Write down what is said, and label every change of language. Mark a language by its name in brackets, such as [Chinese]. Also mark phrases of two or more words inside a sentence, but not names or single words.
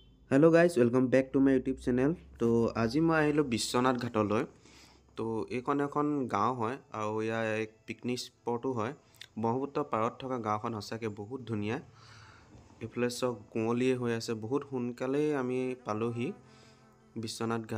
[English] Hello guys welcome back to my YouTube channel. [Assamese] तो আজি মই আহিলোঁ বিশ্বনাথ ঘাটলৈ। তো এইখন এখন গাঁও হয় আৰু ইয়াৰ এক [English] picnic spotও [Assamese] হয়। ব্ৰহ্মপুত্ৰ পাৰত থকা গাঁওখন সঁচাকৈ বহুত ধুনীয়া। এইফালে চব কুঁৱলীয়ে হৈ আছে, বহুত সোনকালেই আমি পালোহি বিশ্বনাথ ঘাট।